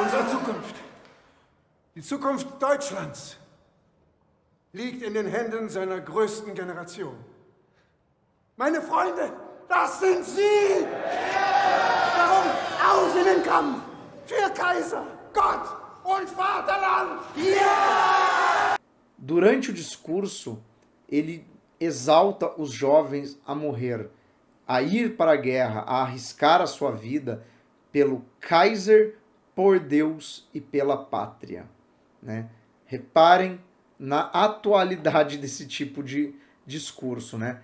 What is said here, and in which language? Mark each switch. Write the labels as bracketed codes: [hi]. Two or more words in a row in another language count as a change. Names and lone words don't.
[de] Unsere Zukunft, die Zukunft Deutschlands, liegt in den Händen seiner größten Generation. Meine Freunde, das sind Sie! Darum auf in den Kampf! Für Kaiser, Gott und Vaterland! Yeah! [pt] Durante o discurso, ele exalta os jovens a morrer, a ir para a guerra, a arriscar a sua vida pelo Kaiser, por Deus e pela pátria, né? Reparem na atualidade desse tipo de discurso, né?